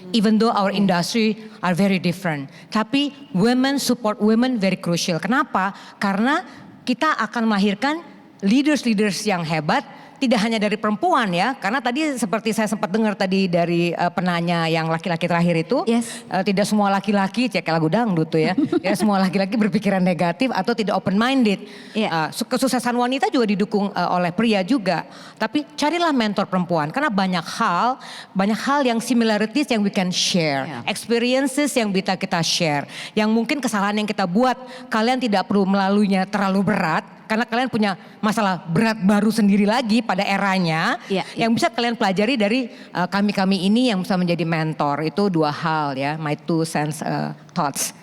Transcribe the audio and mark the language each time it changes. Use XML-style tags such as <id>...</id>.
<en>Even though our industry are very different.</en> <id>Tapi</id> <en>women support women very crucial.</en> <id>Kenapa? Karena kita akan melahirkan leaders yang hebat, tidak hanya dari perempuan ya, karena tadi seperti saya sempat dengar tadi dari penanya yang laki-laki terakhir itu, tidak semua laki-laki cek lagu dangdut tuh ya, tidak semua laki-laki berpikiran negatif atau tidak open minded. Kesuksesan wanita juga didukung oleh pria juga, tapi carilah mentor perempuan karena banyak hal yang similarities yang</id> <en>we can share,</en> <id>experiences yang bisa kita share, yang mungkin kesalahan yang kita buat kalian tidak perlu melaluinya terlalu berat. Karena kalian punya masalah berat baru sendiri lagi pada eranya. Yang bisa kalian pelajari dari kami-kami ini yang bisa menjadi mentor. Itu 2 hal ya,</id> <en>my 2 cents thoughts.</en>